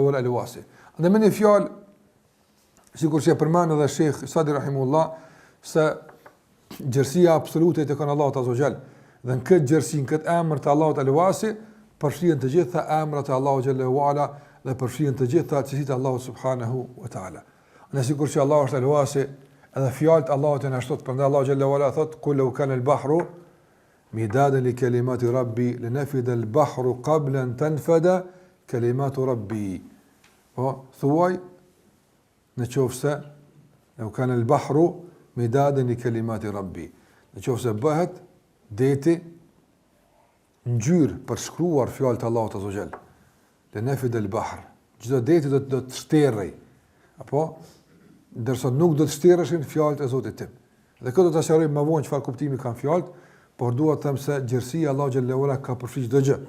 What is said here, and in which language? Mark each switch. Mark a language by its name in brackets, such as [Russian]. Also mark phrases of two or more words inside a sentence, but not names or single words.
[Albanian] Dhe me një fjalë sikur që e përmend edhe Sheikh Sadi rahimullah se gjërësia absolute tek Allahu [Arabic] عز وجل, [Albanian] dhe në këtë gjërësi, në këtë emër të Allahut al-Wasi, përfshihen të gjitha emrat e Allahut [Arabic] جل وعلا [Albanian] dhe përfshihen të gjitha cilësitë e Allahut [Arabic] سبحانه وتعالى. [Albanian] Në sikur që Allahu është al-Wasi, edhe fjalët e Allahut janë ashtu, prandaj Allahu [Arabic] جل وعلا [Albanian] thot [Arabic] قل لو كان البحر مدادا لكلمات ربي لنفد البحر قبل أن تنفد كلمات ربي. [Albanian] Po thuaj në qofse [Arabic] لو كان البحر مدادا لكلمات ربي. [Albanian] Në qofse bëhet deti ngjyrë për shkruar fjalët e Allahut [Arabic] عز وجل. لنفد البحر. [Albanian] Çdo deti do të shterrej. Apo ndërsa nuk do të shterreshin fjalët e Zotit tim. Dhe këtë do ta sqarojmë më vonë çfarë kuptimi kanë fjalët, por dua të them se gjërësia e Allahut [Arabic] جل وعلا [Albanian] ka përfshi çdo gjë.